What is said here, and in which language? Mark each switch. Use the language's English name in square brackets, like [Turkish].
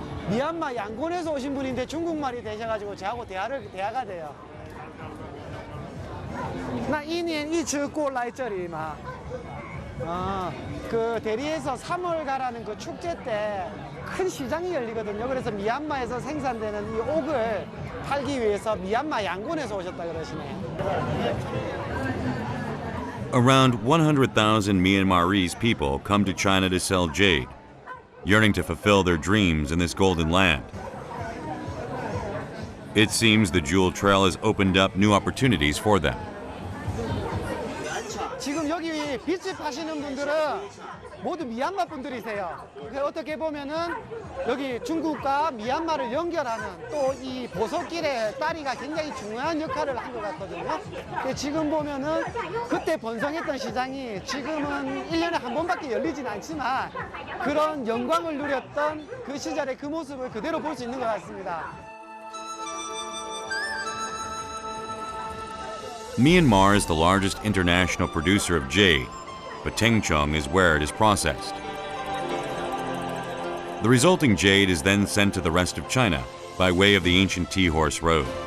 [Korean] 미얀마 양곤에서 오신 분인데 중국말이 되셔가지고 저하고 대화가 돼요. [Chinese] 那一年一次过来这里吗？ [Korean] 그 대리에서 3월가라는 그 축제 때 큰 시장이 열리거든요. 그래서 미얀마에서 생산되는 이 옥을 팔기 위해서 미얀마 양곤에서 오셨다 그러시네요. [English] Around 100,000 Myanmarese people come to China to sell jade, yearning to fulfill their dreams in this golden land. It seems the Jewel Trail has opened up new opportunities for them. [Korean] 지금 여기 빚집 하시는 분들은 모두 미얀마 분들이세요. 어떻게 보면은 여기 중국과 미얀마를 연결하는 또 이 보석길의 다리가 굉장히 중요한 역할을 한 것 같거든요. 지금 보면은 그때 번성했던 시장이 지금은 1년에 한 번밖에 열리진 않지만 그런 영광을 누렸던 그 시절의 그 모습을 그대로 볼 수 있는 것 같습니다. [English] Myanmar is the largest international producer of jade, but Tengchong is where it is processed. The resulting jade is then sent to the rest of China by way of the ancient T-Horse Road.